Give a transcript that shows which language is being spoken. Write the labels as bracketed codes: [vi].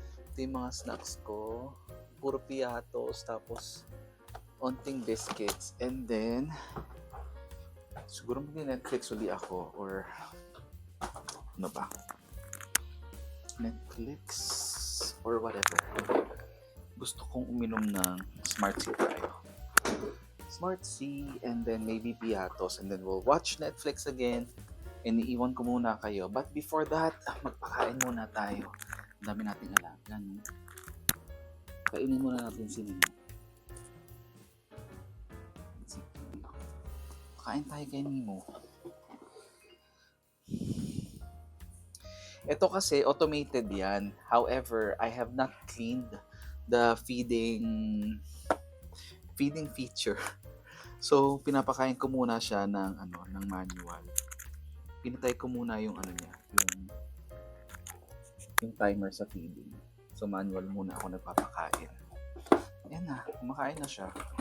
[tl] Ito yung mga snacks ko. Puro piatos, tapos onting biscuits. [en] And then, [tl] siguro mag-Netflix uli ako or ano ba? [en] Netflix or whatever. [tl] Gusto kong uminom ng Smart Sea tayo. [en] Smart Sea and then maybe piatos and then we'll watch Netflix again and [tl] iiwan ko muna kayo. [en] But before that, [tl] magpakain muna tayo. Ang dami nating alaga. Kainin muna natin si Nino. Kain tayo kay Nemo. Ito kasi automated yan. [en] However, I have not cleaned the feeding feature. [tl] So, pinapakain ko muna siya ng manual. Pinatay ko muna yung ano niya, yung timer sa feeding. So, manual muna ako nagpapakain. Ayan na, kumakain na siya.